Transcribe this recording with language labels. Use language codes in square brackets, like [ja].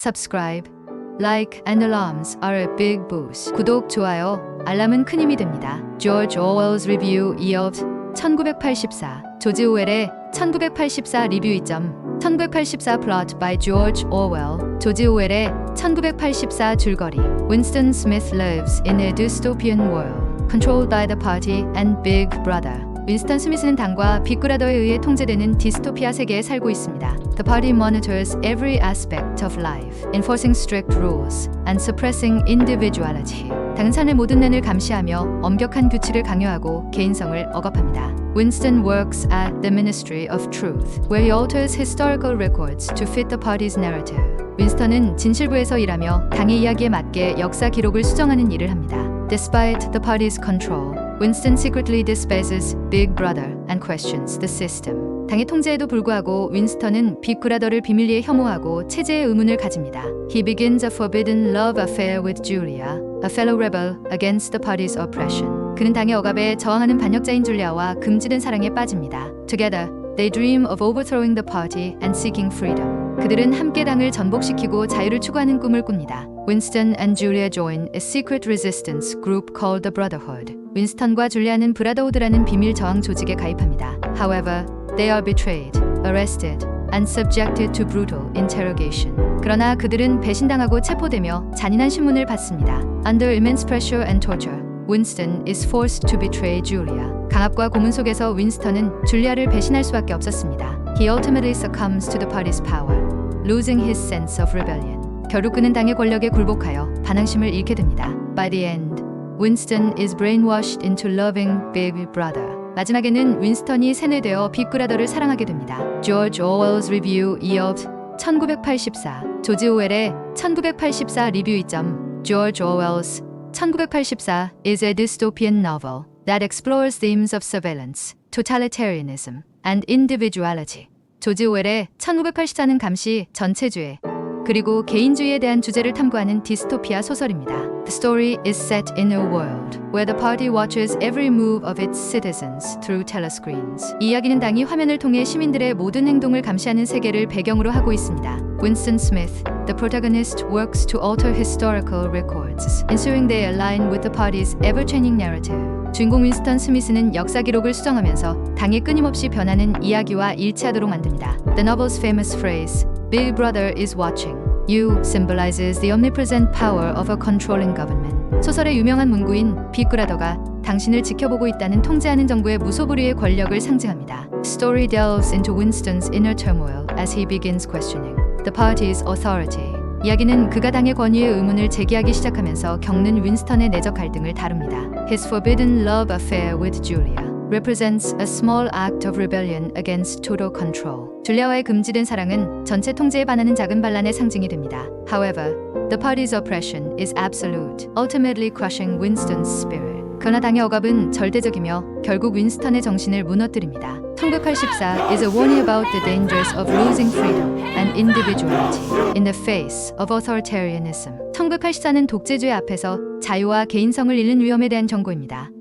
[en] Subscribe, like, and alarms are a big boost. [ko] 구독, 좋아요, 알람은 큰 힘이 됩니다. [en] George Orwell's Review of 1984. [ko] 조지 오웰의 1984 리뷰 2점. [en] 1984 Plot by George Orwell. [ko] 조지 오웰의 1984 줄거리. [en] Winston Smith lives in a dystopian world, controlled by the party and Big Brother. [ko] 윈스턴 스미스는 당과 빅브라더에 의해 통제되는 디스토피아 세계에 살고 있습니다. [en] The party monitors every aspect of life, enforcing strict rules and suppressing individuality. [ko] 당은 삶의 모든 면을 감시하며 엄격한 규칙을 강요하고 개인성을 억압합니다. [en] Winston works at the Ministry of Truth, where he alters historical records to fit the party's narrative. [ko] 윈스턴은 진실부에서 일하며 당의 이야기에 맞게 역사 기록을 수정하는 일을 합니다. [en] Despite the party's control, Winston secretly despises Big Brother and questions the system. [ko] 당의 통제에도 불구하고 윈스턴은 빅브라더를 비밀리에 혐오하고 체제의 의문을 가집니다. [en] He begins a forbidden love affair with Julia, a fellow rebel against the party's oppression. [ko] 그는 당의 억압에 저항하는 반역자인 줄리아와 금지된 사랑에 빠집니다. [en] Together, they dream of overthrowing the party and seeking freedom. [ko] 그들은 함께 당을 전복시키고 자유를 추구하는 꿈을 꿉니다. [en] Winston and Julia join a secret resistance group called the Brotherhood. [ko] 윈스턴과 줄리아는 브라더우드라는 비밀 저항 조직에 가입합니다. [en] However, they are betrayed, arrested, and subjected to brutal interrogation. [ko] 그러나 그들은 배신당하고 체포되며 잔인한 신문을 받습니다. [en] Under immense pressure and torture, Winston is forced to betray Julia. [ko] 강압과 고문 속에서 윈스턴은 줄리아를 배신할 수밖에 없었습니다. [en] He ultimately succumbs to the party's power, losing his sense of rebellion. [ko] 결국 그는 당의 권력에 굴복하여 반항심을 잃게 됩니다. [en] By the end, Winston is brainwashed into loving Big Brother. [ko] 마지막에는 윈스턴이 세뇌되어 빅브라더를 사랑하게 됩니다. [en] George Orwell's Review of 1984. [ko] 조지 오웰의 1984 리뷰 2점. [en] George Orwell's 1984 is a dystopian novel that explores themes of surveillance, totalitarianism, and individuality. [ko] 조지 오웰의 1984는 감시, 전체주의, 그리고 개인주의에 대한 주제를 탐구하는 디스토피아 소설입니다. [en] The story is set in a world where the party watches every move of its citizens through telescreens. [ko] 이 이야기는 당이 화면을 통해 시민들의 모든 행동을 감시하는 세계를 배경으로 하고 있습니다. [en] Winston Smith, the protagonist, works to alter historical records, ensuring they align with the party's ever-changing narrative. [ko] 주인공 윈스턴 스미스는 역사 기록을 수정하면서 당의 끊임없이 변하는 이야기와 일치하도록 만듭니다. [en] The novel's famous phrase, Big Brother is watching you, symbolizes the omnipresent power of a controlling government. [ko] 소설의 유명한 문구인 빅브라더가 당신을 지켜보고 있다는 통제하는 정부의 무소불위의 권력을 상징합니다. [en] Story delves into Winston's inner turmoil as he begins questioning the party's authority. [ko] 이야기는 그가 당의 권위의 의문을 제기하기 시작하면서 겪는 윈스턴의 내적 갈등을 다룹니다. [en] His forbidden love affair with Julia represents a small act of rebellion against total control. [ko] 줄리아와의 금지된 사랑은 전체 통제에 반하는 작은 반란의 상징이 됩니다. [en] However, the party's oppression is absolute, ultimately crushing Winston's spirit. [ko] 그러나 당의 억압은 절대적이며 결국 윈스턴의 정신을 무너뜨립니다. [en] 1984 is a warning about the dangers of losing freedom and individuality in the face of authoritarianism. [ko] 1984는 독재주의 앞에서 자유와 개인성을 잃는 위험에 대한 경고입니다.